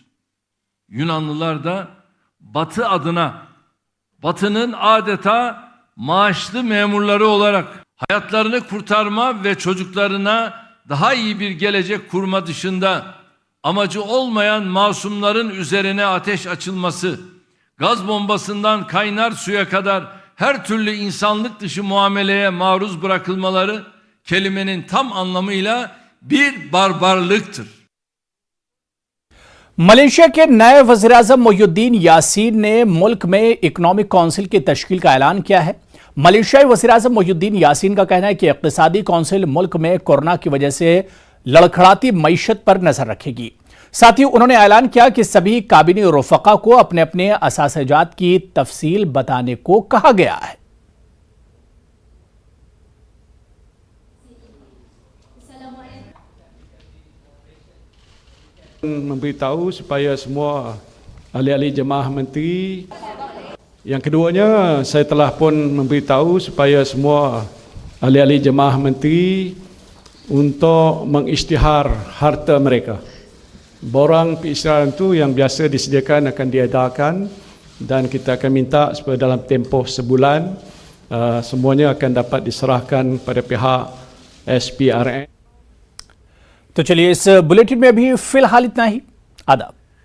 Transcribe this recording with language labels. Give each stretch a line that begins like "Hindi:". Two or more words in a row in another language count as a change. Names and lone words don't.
Turkish: Yunanlılar da Batı adına, Batı'nın adeta maaşlı memurları olarak hayatlarını kurtarma ve çocuklarına daha iyi bir gelecek kurma dışında amacı olmayan masumların üzerine ateş açılması, gaz bombasından kaynar suya kadar her türlü insanlık dışı muameleye maruz bırakılmaları kelimenin tam anlamıyla bir barbarlıktır.
Urdu: ملائیشیا کے نئے وزیرِ اعظم محی الدین یاسین نے ملک میں
English: economic council
Urdu: کی تشکیل کا اعلان کیا ہے. ملائیشیائی وزیرِ اعظم محی الدین یاسین کا کہنا ہے کہ اقتصادی کاؤنسل ملک میں کورونا کی وجہ سے لڑکھڑاتی معیشت پر نظر رکھے گی. ساتھ ہی انہوں نے اعلان کیا کہ سبھی کابینی رفقا کو اپنے اپنے اثاثہ جات کی تفصیل بتانے کو کہا گیا ہے.
Malay: Memberitahu supaya semua ahli-ahli jemaah menteri. Yang keduanya, saya telah pun memberitahu supaya semua ahli-ahli jemaah menteri untuk mengisytihar harta mereka. Borang pengisytiharan itu yang biasa disediakan akan diadakan dan kita akan minta supaya dalam tempoh sebulan semuanya akan dapat diserahkan pada pihak SPRN.
Urdu: تو چلیے اس بلیٹن میں ابھی فی الحال اتنا ہی. آداب.